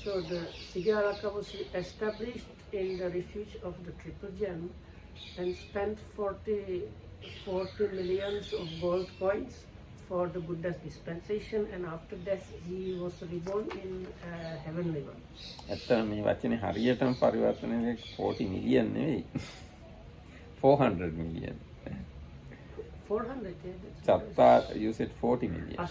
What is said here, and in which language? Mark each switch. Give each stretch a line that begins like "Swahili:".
English: So the Sigalaka was established in the refuge of the Triple Gem and spent 40 millions of gold coins for the Buddha's dispensation, and after death he was reborn in heavenly one.
Sinhala: ඇත්තම මේ වචනේ හරියටම පරිවර්තනයේ 40 million නෙවෙයි 400 million.
English: 400, yeah. චත්තා you said 40 million.